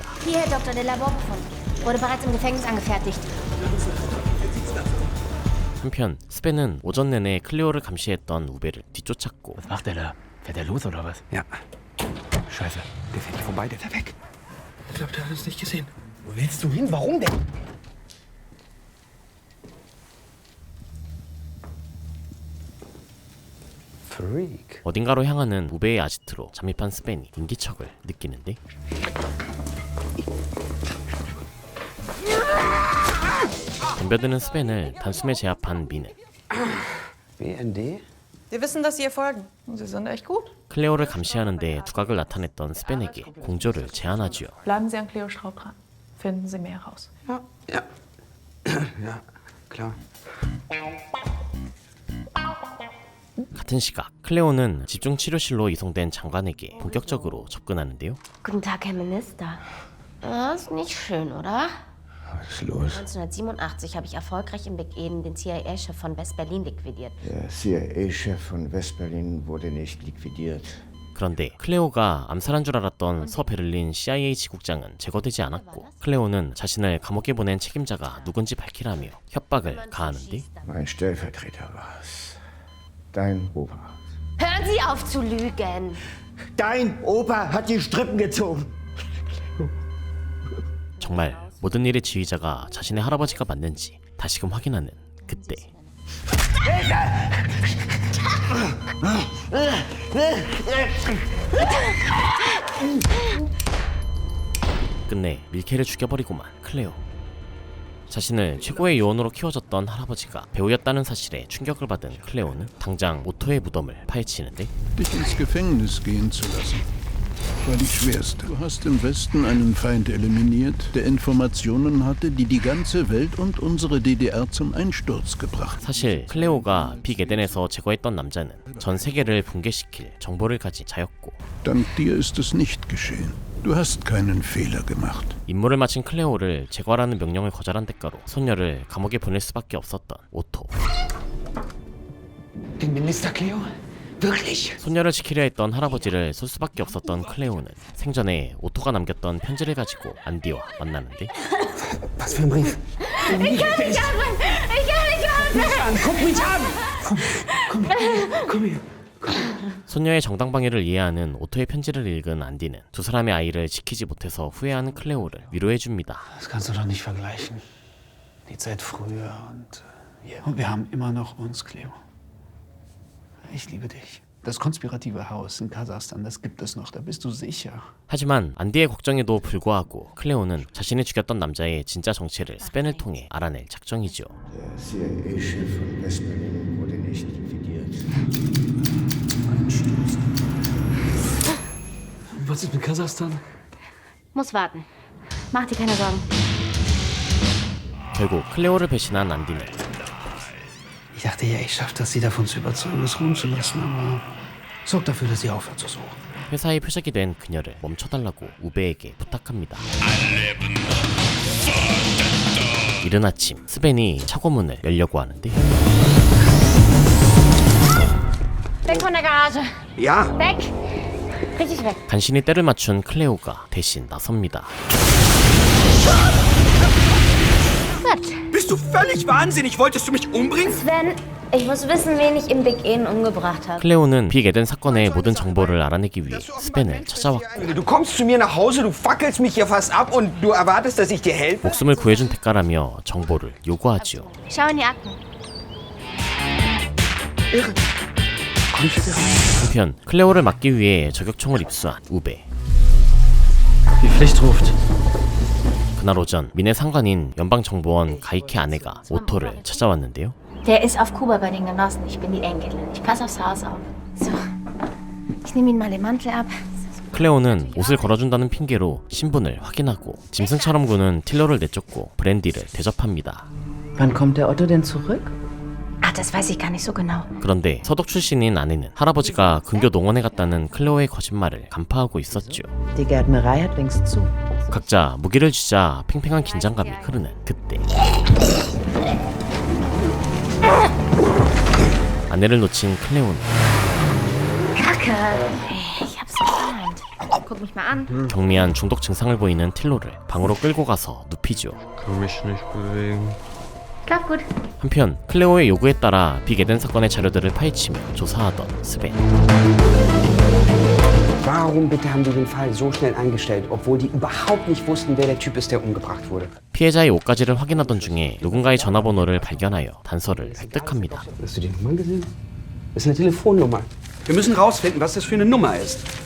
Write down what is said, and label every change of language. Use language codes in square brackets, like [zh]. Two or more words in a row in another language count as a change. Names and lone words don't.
[de] Hier, Herr Dr. de Labor gefunden. Wurde bereits im Gefängnis angefertigt. [ko] 한편 스벤은 오전 내내 클레오를 감시했던 우베를 뒤쫓았고 [de] Was macht der da? Fährt der los oder was? Ja. Scheiße, der fährt vorbei, der ist weg. Ich glaube, der hat uns nicht gesehen. Wo willst du hin? Warum denn? Freak. [ko] 어딘가로 향하는 우베의 아지트로 잠입한 스벤이 인기척을 느끼는데 덤벼드는 스벤을 단숨에 제압한 미는 [de] BND? Wir wissen, dass Sie ihr folgen. Sie sind echt gut. [ko] 클레오를 감시하는데 두각을 나타냈던 스벤에게 공조를 제안하지요. [de] Bleiben Sie an Cleo Straub dran. Finden Sie mehr raus. Ja. Ja, klar. [ko] 같은 시각 클레오는 집중치료실로 이송된 장관에게 본격적으로 접근하는데요. [de] Guten Tag, Herr Minister. Das ist nicht schön, oder? Was ist los? 1987 habe ich erfolgreich in Big Eden den CIA-Chef von West-Berlin liquidiert. Der CIA-Chef von West-Berlin wurde nicht liquidiert. [ko] 그런데 클레오가 암살한 줄 알았던 서베를린 CIA 지국장은 제거되지 않았고 클레오는 자신을 감옥에 보낸 책임자가 누군지 밝히라며 협박을 가하는데 [de] Mein Stellvertreter war's. Dein Opa. Hören Sie auf zu lügen! Dein Opa hat die Strippen gezogen. [ko] 정말 모든 일의 지휘자가 자신의 할아버지가 맞는지 다시금 확인하는 그때 끝내 밀케를 죽여버리고만 클레오. 자신을 최고의 요원으로 키워줬던 할아버지가 배우였다는 사실에 충격을 받은 클레오는 당장 오토의 무덤을 파헤치는데 [de] dich ins Gefängnis gehen zu lassen. War die schwerste. Du hast im Westen einen Feind eliminiert, der Informationen hatte, die die ganze Welt und unsere DDR zum Einsturz gebracht. [ko] 사실 클레오가 빅 에덴에서 제거했던 남자는 전 세계를 붕괴시킬 정보를 가진 자였고 [de] Dank dir ist es nicht geschehen. Du hast keinen Fehler gemacht. [ko] 임무를 마친 클레오를 제거하라는 명령을 거절한 대가로 소녀를 감옥에 보낼 수밖에 없었던 오토. [de] Den Minister Cleo? Wirklich? [ko] 소녀를 지키려 했던 할아버지를 쏠 수밖에 없었던 클레오는 생전에 오토가 남겼던 편지를 가지고 안디와 만나는데 [de] Was für ein Brief? Ich kann nicht atmen! Ich kann nicht atmen! Guck mich an! Komm her. [ko] 소녀의 정당방위를 이해하는 오토의 편지를 읽은 안디는 두 사람의 아이를 지키지 못해서 후회하는 클레오를 위로해줍니다. [de] Das kannst du doch nicht vergleichen. Die Zeit früher und hier. Und wir haben immer noch uns, Cleo. Ich liebe dich. Das konspirative Haus in Kasachstan, das gibt es noch, da bist du sicher. [ko] 하지만 안디의 걱정에도 불구하고 클레오는 자신이 죽였던 남자의 진짜 정체를 스벤을 통해 알아낼 작정이죠. [de] Der CIA-Chef von West-Berlin wurde nicht liquidiert. Was ist mit Kasachstan? Muss warten. Mach dir keine Sorgen. [ko] 결국 클레오를 배신한 안디는 [de] Ich dachte ja, ich schaffe das, sie davon zu überzeugen, es ruhen zu lassen, aber sorg dafür, dass sie aufhört zu suchen. [ko] 회사의 표적이 된 그녀를 멈춰달라고 우베에게 부탁합니다. 이른 아침 스벤이 차고문을 열려고 하는데 [de] Weg von der Garage! Ja! Weg! Richtig weg! [ko] 간신히 때를 맞춘 클레오가 대신 나섭니다. [de] Bist du völlig wahnsinnig? Wolltest du mich umbringen? Sven, ich muss wissen, wen ich im Big Eden umgebracht habe. [ko] 클레오는 빅 에덴 사건의 모든 정보를 알아내기 위해 스벤을 찾아왔고 [de] Du kommst zu mir nach Hause, du fackelst mich hier fast ab und du erwartest, dass ich dir helfe? [ko] 목숨을 구해준 대가라며 정보를 요구하지요. [de] Schau in die Akten. [ko] 한편 클레오를 막기 위해 저격총을 입수한 우베. [de] Die Pflicht ruft. [ko] 그날 오전 민의 상관인 연방정보원 가이케 아내가 오토를 찾아왔는데요. [de] Der ist auf Kuba bei den Genossen. Ich bin die Enkelin. Ich passe aufs Haus auf. So, ich nehme ihn mal den Mantel ab. [ko] 클레오는 옷을 걸어준다는 핑계로 신분을 확인하고 짐승처럼 구는 틸러를 내쫓고 브랜디를 대접합니다. [de] Wann kommt der Otto denn zurück? Ach, das weiß ich gar nicht so genau. [ko] 그런데 서독 출신인 아내는 할아버지가 근교 농원에 갔다는 클레오의 거짓말을 간파하고 있었죠. [de] Die Gärtnerei hat längst zu. [ko] 각자 무기를 쥐자 팽팽한 긴장감이 흐르는 그때 아내를 놓친 클레오는 [de] Kacke. Ich hab's geahnt. Guck mich mal an. [ko] 경미한 중독 증상을 보이는 틸로를 방으로 끌고 가서 눕히죠. [de] Klappt gut. [ko] 한편 클레오의 요구에 따라 빅 에덴 사건의 자료들을 파헤치며 조사하던 스벤. [de] Warum bitte haben die den Fall so schnell eingestellt, obwohl die überhaupt nicht wussten, wer der Typ ist, der umgebracht wurde? [ko] 피해자의 옷가지를 확인하던 중에 누군가의 전화번호를 발견하여 단서를 획득합니다. [de] Hast du die Nummer gesehen? Das ist eine Telefonnummer. Wir müssen rausfinden, was das für eine Nummer ist.